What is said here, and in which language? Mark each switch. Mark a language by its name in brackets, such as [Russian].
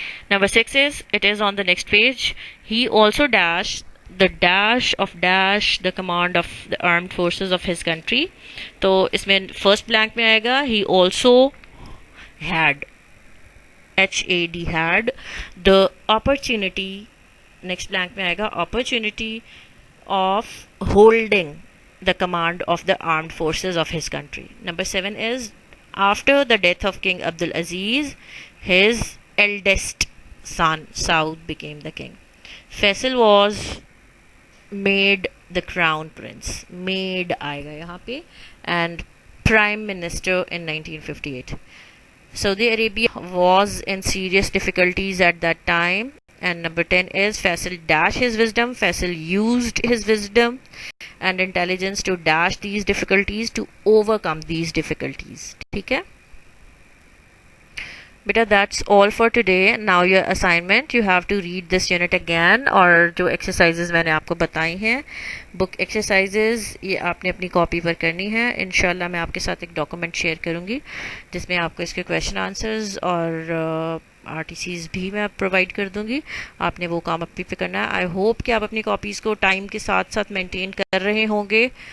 [English] Number 6 is, it is on the next page, he also dashed the dash of dash the command of the armed forces of his country. [Urdu] تو اس میں first blank میں آئے گا [English] he also had HAD had the opportunity. [Urdu] Next blank میں آئے گا [English] opportunity of holding the command of the armed forces of his country. Number 7 is after the death of King Abdul Aziz, his eldest son Saud became the king. Faisal was made the crown prince. [Urdu] Made آئے گا یہاں پہ. [English] And prime minister in 1958. Saudi Arabia was in serious difficulties at that time. And number 10 is Faisal dash his wisdom. Faisal used his wisdom and intelligence to dash these difficulties, to overcome these difficulties. [Urdu] ٹھیک ہے. [English] Beta, that's all for today. Now your assignment, you have to read this unit again. [Urdu] اور جو exercises میں نے آپ کو بتائی ہیں book exercises یہ آپ نے اپنی کاپی پر کرنی ہے. انشاءاللہ میں آپ کے ساتھ ایک ڈاکومنٹ شیئر کروں گی جس میں آپ کو اس کے کویشچن آنسرز اور RTCs بھی میں پرووائڈ کر دوں گی. آپ نے وہ کام اپنی پہ کرنا ہے. آئی ہوپ کہ آپ اپنی کاپیز کو ٹائم کے ساتھ ساتھ مینٹین کر رہے ہوں گے.